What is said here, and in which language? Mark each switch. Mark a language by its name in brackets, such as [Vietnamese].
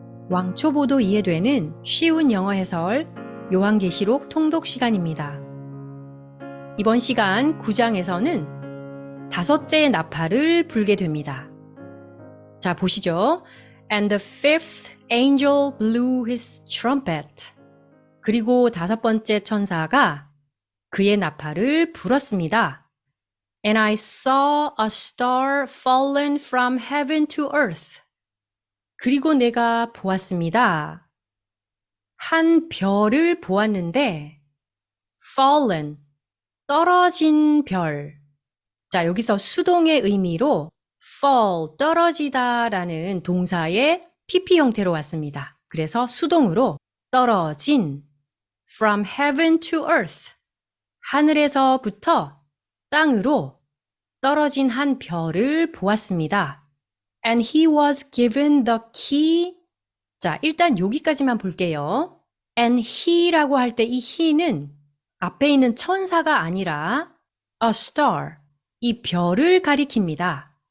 [Korean] 왕초보도 이해되는 쉬운 영어 해설 요한계시록 통독 시간입니다. 이번 시간 9장에서는 다섯째 나팔을 불게 됩니다. 자, 보시죠. [English] And the fifth angel blew his trumpet. [Korean] 그리고 다섯 번째 천사가 그의 나팔을 불었습니다. [English] And I saw a star fallen from heaven to earth. [Korean] 그리고 내가 보았습니다. 한 별을 보았는데 fallen, 떨어진 별. 자, 여기서 수동의 의미로 fall, 떨어지다 라는 동사의 PP 형태로 왔습니다. 그래서 수동으로 떨어진 [English] from heaven to earth. [Korean] 하늘에서부터 땅으로 떨어진 한 별을 보았습니다. [English] And he was given the key. [Korean] 자, 일단 여기까지만 볼게요. [English] And he [Korean] 라고 할 때 이 he는 앞에 있는 천사가 아니라 [English] a star, [Korean] 이 별을 가리킵니다.